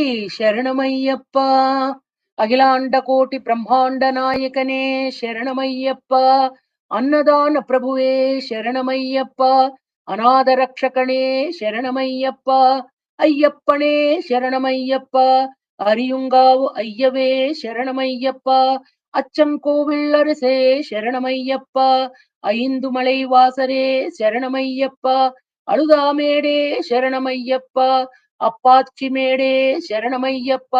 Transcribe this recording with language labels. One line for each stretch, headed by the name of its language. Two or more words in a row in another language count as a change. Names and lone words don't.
Kannada: ಶರಣಮಯ್ಯಪ್ಪ. ಅಖಿಲಾಂಡ ಕೋಟಿ ಬ್ರಹ್ಮಾಂಡ ನಾಯಕನೇ ಶರಣಮಯ್ಯಪ್ಪ. ಅನ್ನದಾನ ಪ್ರಭುವೇ ಶರಣಮಯ್ಯಪ್ಪ. ಅನಾಥ ರಕ್ಷಕನೇ ಶರಣಮಯ್ಯಪ್ಪ.
Tamil: ஐயப்பனே சரணமையப்பா. அரியுங்காவு ஐயவே சரணமையப்பா. அச்சங்கோவில் அரசே சரணமையப்பா. ஐந்து மலை வாசரே சரணமையப்பா. அழுதாமேடே சரணமையப்பா. அப்பாச்சி மேடே சரணமையப்பா.